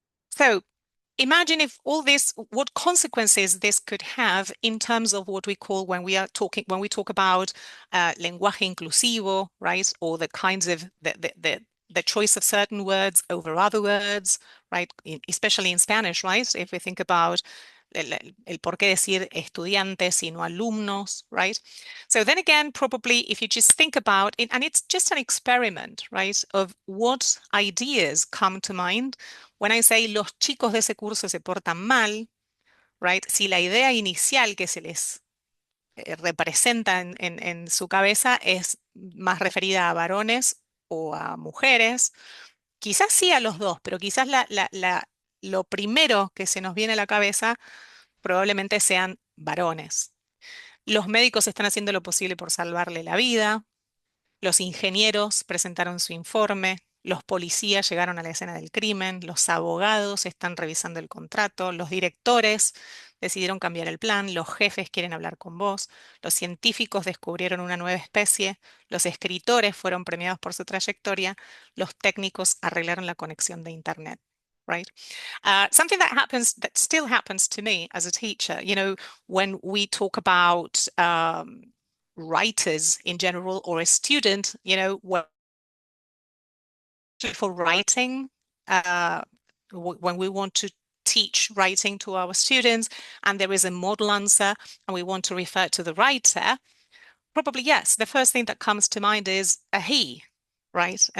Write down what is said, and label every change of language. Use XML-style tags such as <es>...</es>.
<en>So imagine if all this, what consequences this could have in terms of what we call when we talk about lenguaje inclusivo, right? Or the kinds of the choice of certain words over other words, right? Especially in Spanish, right? If we think about</en> <es>el por qué decir estudiantes y no alumnos,</es> <en>right? So then again, probably if you just think about it, and it's just an experiment, right, of what ideas come to mind when I say</en> <es>los chicos de ese curso se portan mal,</es> <en>right?</en> <es>Si la idea inicial que se les representa en su cabeza es más referida a varones o a mujeres, quizás sí a los dos, pero quizás lo primero que se nos viene a la cabeza probablemente sean varones. Los médicos están haciendo lo posible por salvarle la vida. Los ingenieros presentaron su informe. Los policías llegaron a la escena del crimen. Los abogados están revisando el contrato. Los directores decidieron cambiar el plan. Los jefes quieren hablar con vos. Los científicos descubrieron una nueva especie. Los escritores fueron premiados por su trayectoria. Los técnicos arreglaron la conexión de Internet.</es> <en>Right? Something that still happens to me as a teacher, when we talk about writers in general or a student, for writing, when we want to teach writing to our students and there is a model answer and we want to refer to the writer, probably yes, the first thing that comes to mind is a he, right?</en>